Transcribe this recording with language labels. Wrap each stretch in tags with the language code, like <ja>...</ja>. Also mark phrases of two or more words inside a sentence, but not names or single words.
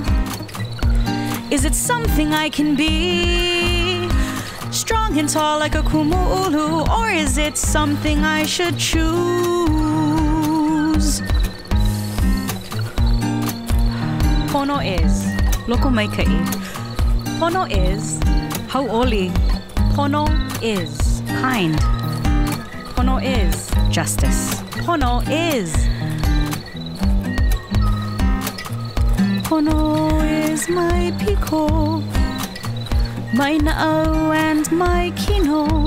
<en>Is it something I can be? Strong and tall like a kumu'ulu, or is it something I should choose? Pono is</en> <haw>loko mai kai.</haw> <en>Pono is hau'oli. Pono is kind. Pono is justice. Pono is. Pono is my piko, my na'au and my kino.</en>